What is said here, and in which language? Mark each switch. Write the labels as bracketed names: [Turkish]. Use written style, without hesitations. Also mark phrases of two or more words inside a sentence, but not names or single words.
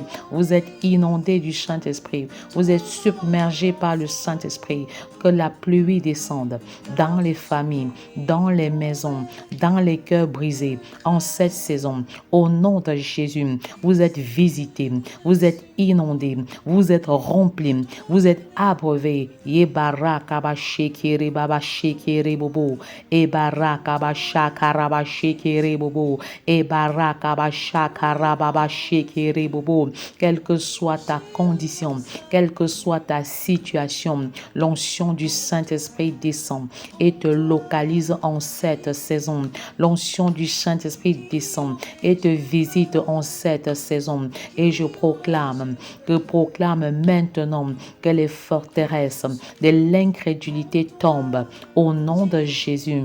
[French] Vous êtes inondés du Saint-Esprit. Vous êtes submergés par le Saint-Esprit. Que la pluie descende dans les familles, dans les maisons, dans les cœurs brisés en cette saison. Au nom de Jésus, vous êtes visités, vous êtes inondés, vous êtes remplis, vous êtes abreuvés. Yebarakabashekere babashekere bobo, ebarakabashakarabashekere bobo, ebarakabashakarabashekere bobo. Quelle que soit ta condition, quelle que soit ta situation, l'onction du Saint-Esprit descend et te localise en cette saison. L'onction du Saint-Esprit descend et te visite en cette saison. Et je proclame maintenant que les forteresses de l'incrédulité tombent au nom de Jésus.